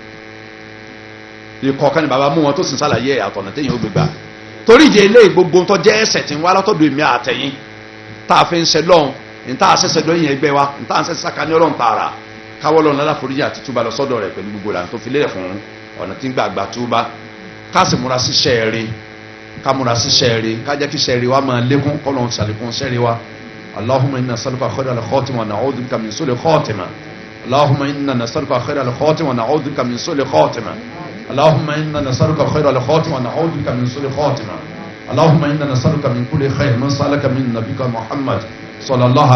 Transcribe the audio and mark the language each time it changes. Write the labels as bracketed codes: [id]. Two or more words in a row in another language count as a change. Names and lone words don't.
[yo] ikọ̀ kan ní baba mú wọn tó sì ń sàlàyé àtọ̀nà téèyàn ó gbé gbà torí ìdí eléyìí gbogbo tó jẹ́ ẹ̀ṣẹ̀ tí ń wá látọ̀dọ̀ èmi àtẹ̀yìn tá a fi ń ṣe lọ́hùn ní tá a ṣẹ̀ṣẹ̀ lọ́yìn ẹgbẹ́ wa ní tá a ṣẹ̀ṣẹ̀ sàkà ní Ọlọ́run tààrà káwọ́ lọ́run lára foríjì àti túbà lọ sọ́dọ̀ rẹ̀ pẹ̀lú gbogbo ìlànà tó fi lélẹ̀ fún ọ̀nà tí ń gbà túbà ká sì múra sí ṣẹ́ẹ̀rì ká múra sí ṣẹ́ẹ̀rì ká jẹ́ kí ṣẹ́ẹ̀rì wa máa lékún kọ́ lọ́run ṣàlékún ṣẹ́ẹ̀rì wa [ar] اللهم إنا نسألك خير الخاتمة ونعوذ بك من سوء الخاتمة اللهم إنا نسألك خير الخاتمة ونعوذ بك من سوء الخاتمة اللهم إنا نسألك خير الخاتمة ونعوذ بك من سوء الخاتمة اللهم إنا نسألك من كل خير من سألك من نبيك محمد صلى الله